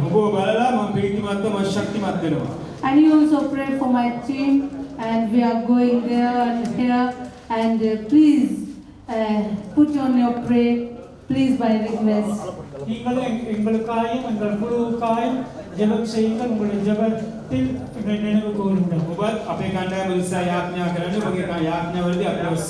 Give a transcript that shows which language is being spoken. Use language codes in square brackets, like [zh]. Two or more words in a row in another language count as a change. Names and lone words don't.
[si] ඔබව බලලා මම ප්‍රීතිමත්ව මම ශක්තිමත් වෙනවා. [en] And you also pray for my team, and we are going there and here. And please put on your prayer, please, by request. [ta] நீங்கள் எங்களுக்காயும் எங்கள் குழுவுக்காயும் ஜெபம் செய்யுங்கள். உங்களுடைய ஜெபத்தில் நினைவு கூறுங்கள். [si] ඔබත් අපේ කණ්ඩායම උත්සාහ යාඥා කරන්න ඔබගේ යාඥා වලදී අපි